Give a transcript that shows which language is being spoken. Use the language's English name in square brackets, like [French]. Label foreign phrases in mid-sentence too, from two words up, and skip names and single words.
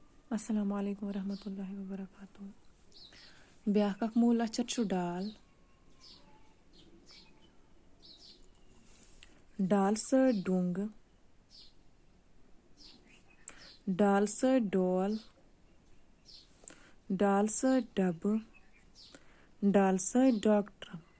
[Arabic] السلام عليكم ورحمة الله وبركاته. [Kashmiri] ब्याख अख मूल अक्षर छु डाल। डाल सर डुंग। डाल सर डोल। डाल सर डब। डाल सर डॉक्टर।